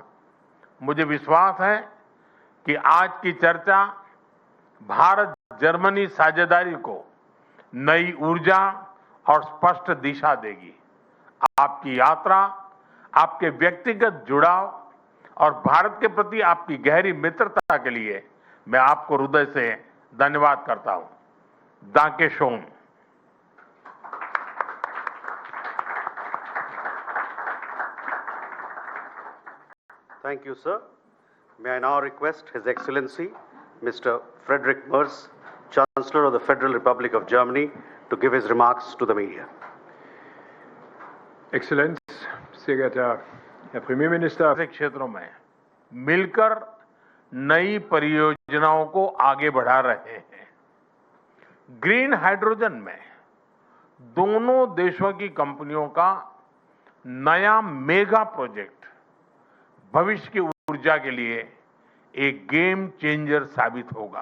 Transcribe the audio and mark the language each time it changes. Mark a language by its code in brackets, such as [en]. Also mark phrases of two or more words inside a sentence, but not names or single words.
[hi] मुझे विश्वास है कि आज की चर्चा भारत जर्मनी साझेदारी को नई ऊर्जा और स्पष्ट दिशा देगी। आपकी यात्रा, आपके व्यक्तिगत जुड़ाव और भारत के प्रति आपकी गहरी मित्रता के लिए मैं आपको हृदय से धन्यवाद करता हूं। [de] Danke schön. [en] Thank you, sir. May I now request His Excellency, Mr. Friedrich Merz, Chancellor of the Federal Republic of Germany, to give his remarks to the media. [de] Exzellenz, sehr geehrter Herr Premierminister, [hi] क्षेत्रों में मिलकर नई परियोजनाओं को आगे बढ़ा रहे हैं। [en] green hydrogen [hi] में दोनों देशों की कंपनियों का नया [en] mega project [hi] भविष्य की ऊर्जा के लिए एक [en] game changer [hi] साबित होगा।